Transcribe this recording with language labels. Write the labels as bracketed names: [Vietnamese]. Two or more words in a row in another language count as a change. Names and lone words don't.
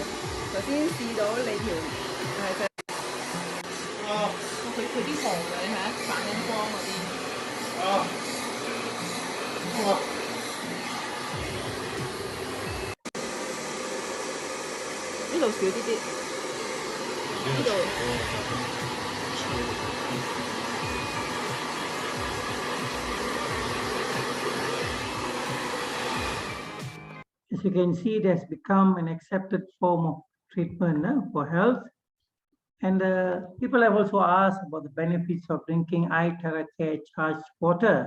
[Cantonese] 頭先試到你條係佢啲紅嘅，你睇下反緊光嗰啲。啊！哇！呢度少啲啲，呢度。 [English] As you can see, it has become an accepted form of treatment for health. And people have also asked about the benefits of drinking I-TeraCare charged water.